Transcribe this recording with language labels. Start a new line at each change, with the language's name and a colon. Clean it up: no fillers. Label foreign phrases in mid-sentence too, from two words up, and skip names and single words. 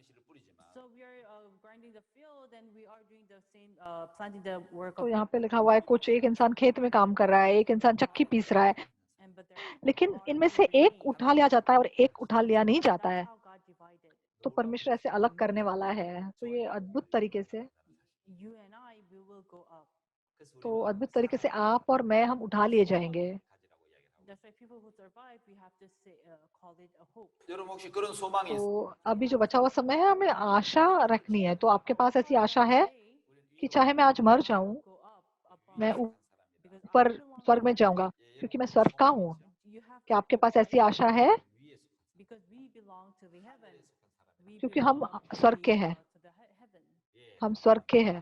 Hindi: तो यहाँ पे लिखा हुआ है कुछ एक इंसान खेत में काम कर रहा है, एक इंसान चक्की पीस रहा है, लेकिन इनमें से एक उठा लिया जाता है और एक उठा लिया नहीं जाता है। तो परमेश्वर ऐसे अलग करने वाला है। तो ये अद्भुत तरीके से, तो अद्भुत तरीके से आप और मैं हम उठा लिए जाएंगे।
Korean: 여러분 혹시 그런 소망이
Hindi: तो अभी जो बचा हुआ समय है, हमें आशा रखनी है। तो आपके पास ऐसी आशा है कि चाहे मैं आज मर जाऊं, मैं ऊपर स्वर्ग में जाऊंगा, क्योंकि मैं स्वर्ग का हूँ। क्या आपके पास ऐसी आशा है? क्योंकि हम स्वर्ग के हैं, हम स्वर्ग के हैं।